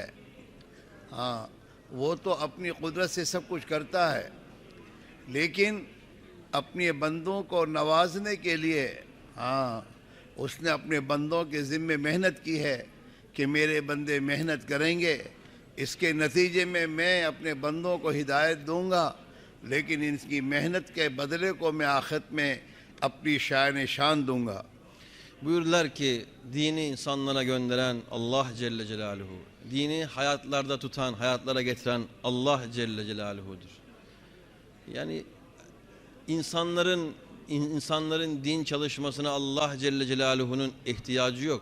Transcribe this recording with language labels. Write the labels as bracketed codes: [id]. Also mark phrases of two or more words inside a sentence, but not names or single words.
[hi] हाँ, वो तो अपनी कुदरत से सब कुछ करता है, लेकिन अपने बंदों को नवाजने के लिए उसने अपने बंदों के ज़िम्मे मेहनत की है कि मेरे बंदे मेहनत करेंगे, इसके नतीजे में मैं अपने बंदों को हिदायत दूंगा, लेकिन इनकी मेहनत के बदले को मैं आखिरत में अपनी शान दूंगा। [tr] Buyurdular ki, dini insanlara gönderen Allah Celle Celaluhu, dini hayatlarda tutan, hayatlara getiren Allah Celle Celaluhu'dur. Yani insanların din çalışmasına Allah Celle Celaluhu'nun ihtiyacı yok.